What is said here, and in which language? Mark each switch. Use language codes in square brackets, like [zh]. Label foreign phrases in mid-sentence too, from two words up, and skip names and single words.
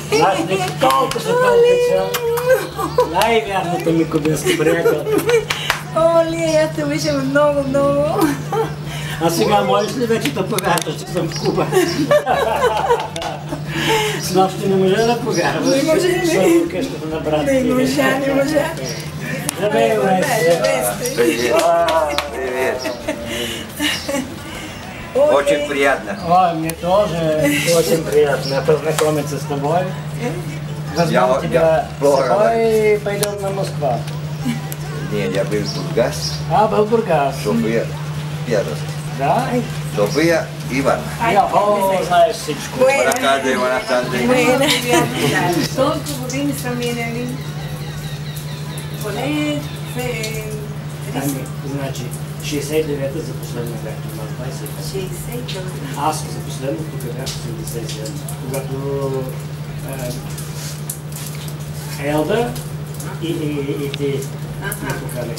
[bg] Знаеш ли колко се толкова най-вярната ми кубинска приятелка. Оли, аз те обичам много, много. А сега можеш ли вече да повярваш, че съм в Куба? С нощи не можа да повярваш. Не може ли? Съм в къщата на брат ти. Не можа. Здравей, Леся. [ru] Привет. Очень приятно. Ой, мне тоже очень приятно познакомиться с тобой. Возьмем тебя с собой и пойдем на Москву. Нет, я был в Бургас, Был в Бургас. София, Пьерос. Да? София, Иван. [bg] Знаеш всичко. [es] Buenas tardes, buenas tardes. [bg] Толкова години са минали. Поне Ами, значи, 69-та за последно бях това, 25. 60. Аз за последно тук бях 87, когато Елда и ти ме поканехте.